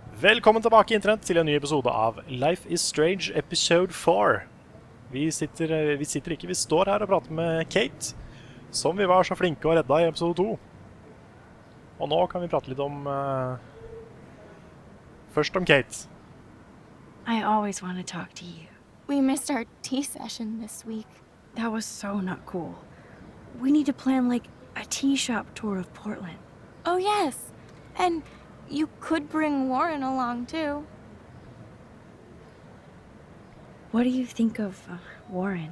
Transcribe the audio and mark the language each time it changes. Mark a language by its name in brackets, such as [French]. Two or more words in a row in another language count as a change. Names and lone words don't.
[Norwegian] Velkommen tilbake Internett til en ny episode av Life is Strange episode 4. Vi står her og prater med Kate, som vi var så flinke å redde i episode 2. Og nå kan vi prate litt om... først om Kate. [English] I always want to talk to you. We missed our tea session this week. That was so not cool. We need to plan like a tea shop tour of Portland. Oh yes, and you could bring Warren along too. What do you think of Warren?